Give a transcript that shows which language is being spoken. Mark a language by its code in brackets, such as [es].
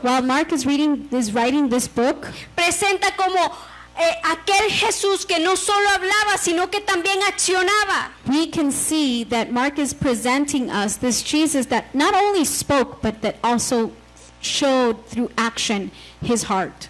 [en] While Mark is writing this book, [es] presenta como aquel Jesús que no solo hablaba, sino que también accionaba. [en] we can see that Mark is presenting us this Jesus that not only spoke, but that also showed through action his heart.